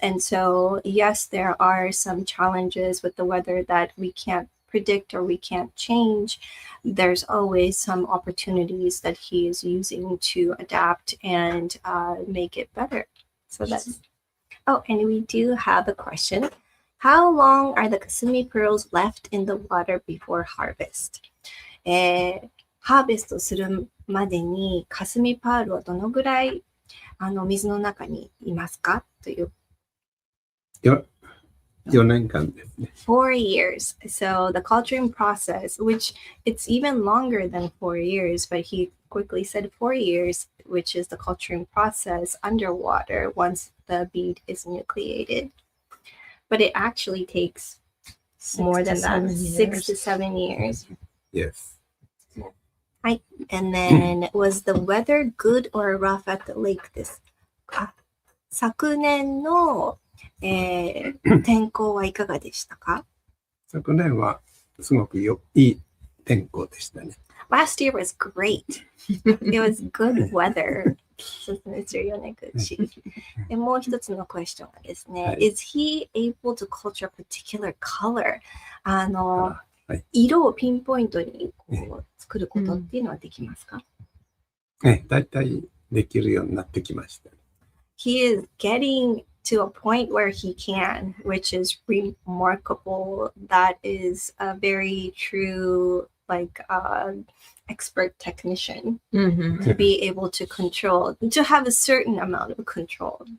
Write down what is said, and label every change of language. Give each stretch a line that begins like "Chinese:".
English: And so, yes, there are some challenges with the weather that we can't predict or we can't change. There's always some opportunities that he is using to adapt and make it better. So that's... Oh, and we do have a question. How long are the Kasumi pearls left in the water before harvest?
Japanese: ハーベストするまでにカスミパールはどのぐらい水の中にいますかという。 4年間ですね。
English: 4 years. So the culturing process, which it's even longer than 4 years, but he quickly said 4 years, which is the culturing process underwater once the bead is nucleated. But it actually takes more than that, 6 to 7 years. Yes. Right. And then, was the weather good or rough at the lake
Japanese: ですか？昨年の、天候はいかがでしたか？昨年はすごくいい天候でしたね。
English: Last year was great. It was good weather. So, Mr. Yoneguchi.
Japanese: でもう一つのクエスチョンがですね、はい、
English: Is he able to culture a particular color?
Japanese: 色をピンポイントにこう作ることっていうのはできますか？だいたいできるようになってきました。
English: He is getting to a point where he can, which is remarkable. That is a very true, expert technician to be able to control, to have a certain amount of control.